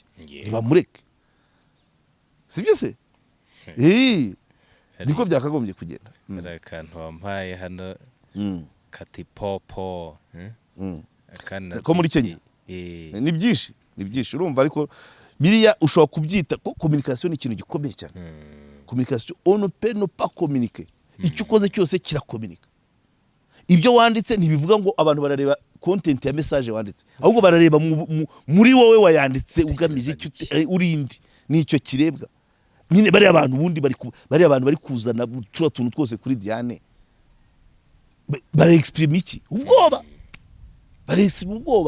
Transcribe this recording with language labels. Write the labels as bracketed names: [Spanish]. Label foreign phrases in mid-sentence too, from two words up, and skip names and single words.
[Kinyarwanda] Ntibamureke. Sibyo se? Niko byakagombye kugenda. Akantu wampaye hano kati popo ko muri Kenya ni byinshi ni byinshi urumva ariko biriya ushobora kubyita ko communication ni ikintu gikomeye cyane. [French] Communication on ne peut pas communiquer. [Kinyarwanda] Icyo ukoze cyose kirakomunika. Ibyo wanditse ntibivuga ngo abantu barareba content ya message wanditse, ahubwo barareba muri wowe wayanditse ugamije icyo urindi nicyo kirebwa. Nyine bari abantu bundi bari kuzana tura tuntu twose kuri Diane bari exprime iki ubwoba, bari exprime ubwoba.